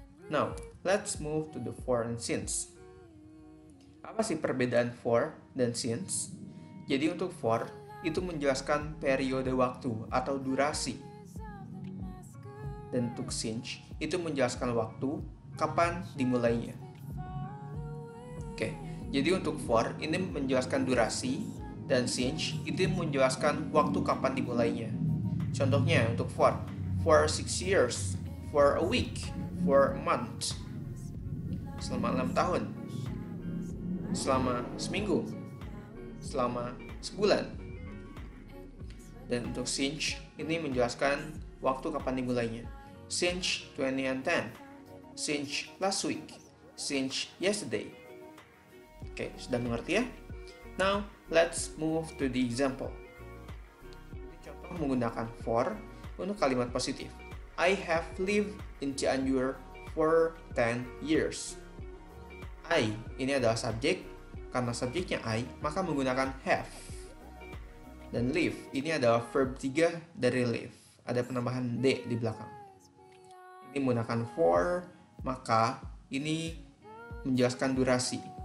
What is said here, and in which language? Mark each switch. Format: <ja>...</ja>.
<en>Now, let's move to the for and since.</en> <id>Apa sih perbedaan for dan since? Jadi untuk for, itu menjelaskan periode waktu atau durasi. Dan untuk since, itu menjelaskan waktu, kapan dimulainya. Oke, jadi untuk for, ini menjelaskan durasi, dan since, itu menjelaskan waktu kapan dimulainya. Contohnya untuk</id> <en>for 6 years, for a week, for a month,</en> <id>selama 6 tahun, selama seminggu, selama sebulan. Dan untuk since, ini menjelaskan waktu kapan dimulainya.</id> <en>Since 2010, since last week, since yesterday.</en> <id>Oke, sudah mengerti ya?</id> <en>Now, let's move to the example.</en> <id>Contoh menggunakan for untuk kalimat positif.</id> <en>I have lived in Cianjur for 10 years.</en> <id>I, ini adalah subjek. Karena subjeknya I, maka menggunakan have. Dan live, ini adalah verb 3 dari live. Ada penambahan D di belakang. Ini menggunakan for, maka ini menjelaskan durasi.</id>